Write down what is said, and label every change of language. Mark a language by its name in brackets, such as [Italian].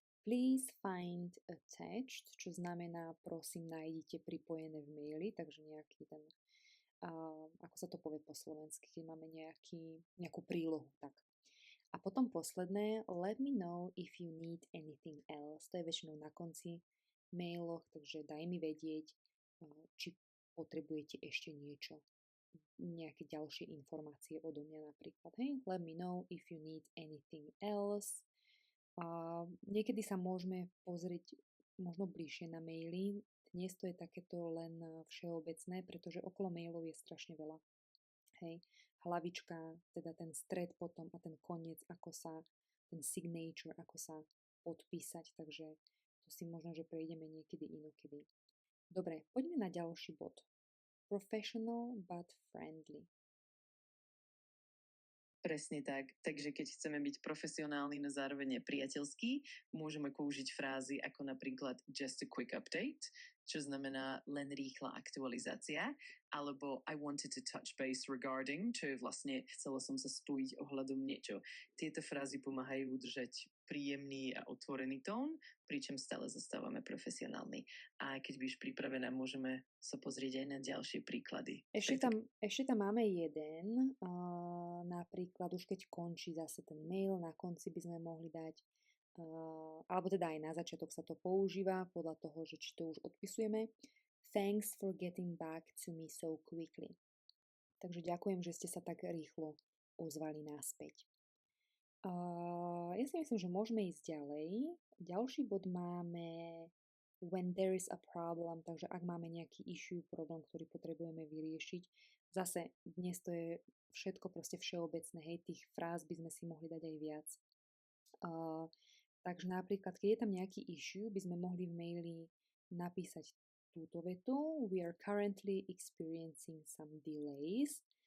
[English] Please find attached, [Slovak] čo znamená prosím nájdite pripojené v maili, takže nejaký ten, ako sa to povie po slovensky, keď máme nejakú prílohu, tak. A potom posledné, [English] let me know if you need anything else. [Slovak] To je väčšinou na konci mailoch, takže daj mi vedieť, či potrebujete ešte niečo, nejaké ďalšie informácie odo mňa napríklad. [English] Hej, let me know if you need anything else. [Slovak] Niekedy sa môžeme pozrieť možno bližšie na maily. Dnes to je takéto len všeobecné, pretože okolo mailov je strašne veľa. Hej, hlavička, teda ten stred potom a ten koniec, ten signature, ako sa podpísať, takže to si možno, že prejdeme niekedy inokedy. Dobre, poďme na ďalší bod. [English] Professional but friendly. [Slovak] Presne tak. Takže keď chceme byť profesionálni, no zároveň priateľský, môžeme použiť frázy ako napríklad [English] just a quick update, [Slovak] čo znamená len rýchla aktualizácia, alebo [English] I wanted to touch base regarding, [Slovak] čo je vlastne chcela som sa spojiť ohľadom niečo. Tieto frázy pomáhajú udržať príjemný a otvorený tón, pričom stále zostávame profesionálni. A keď budeš pripravená, môžeme sa pozrieť aj na ďalšie príklady. Ešte tam máme jeden, napríklad už keď končí zase ten mail, na konci by sme mohli dať, alebo teda aj na začiatok sa to používa, podľa toho, že či to už odpisujeme. [English] Thanks for getting back to me so quickly. [Slovak] Takže ďakujem, že ste sa tak rýchlo ozvali naspäť. Ja si myslím, že môžeme ísť ďalej. Ďalší bod máme [English] when there is a problem, [Slovak] takže ak máme nejaký issue, problém, ktorý potrebujeme vyriešiť. Zase dnes to je všetko proste všeobecné, hej, tých fráz by sme si mohli dať aj viac. Takže napríklad, keď je tam nejaký issue, by sme mohli v maili napísať túto vetu. [English] We are currently experiencing some delays.